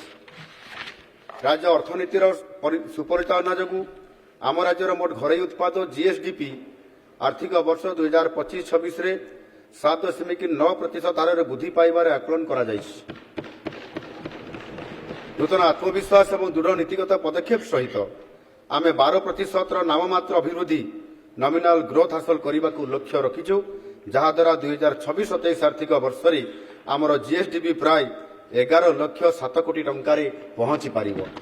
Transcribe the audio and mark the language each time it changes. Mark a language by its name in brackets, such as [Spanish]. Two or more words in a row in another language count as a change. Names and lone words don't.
[Odia] ରାଜ୍ୟ ଅର୍ଥନୀତିର ସୁପରିଚାଳନା ଯୋଗୁ ଆମ ରାଜ୍ୟର ମୋଟ ଘରୋଇ ଉତ୍ପାଦ ଜିଏସଡିପି ଆର୍ଥିକ ବର୍ଷ 2025-26ରେ 7.9% ହାର ବୃଦ୍ଧି ପାଇବାର ଆକଳନ କରାଯାଉଛି। ନୂତନ ଆତ୍ମବିଶ୍ୱାସ ଏବଂ ଦୃଢ଼ ନୀତିଗତ ପଦକ୍ଷେପ ସହିତ ଆମେ 12% ନାମମାତ୍ର ଅଭିବୃଦ୍ଧି [English] nominal growth [Odia] ହାସଲ କରିବାକୁ ଲକ୍ଷ୍ୟ ରଖିଛୁ, ଯାହାଦ୍ୱାରା 2026-27 ଆର୍ଥିକ ବର୍ଷରେ ଆମର ଜିଏସ୍ଡିପି ପ୍ରାୟ 11,07 କୋଟି ଟଙ୍କାରେ ପହଞ୍ଚି ପାରିବ।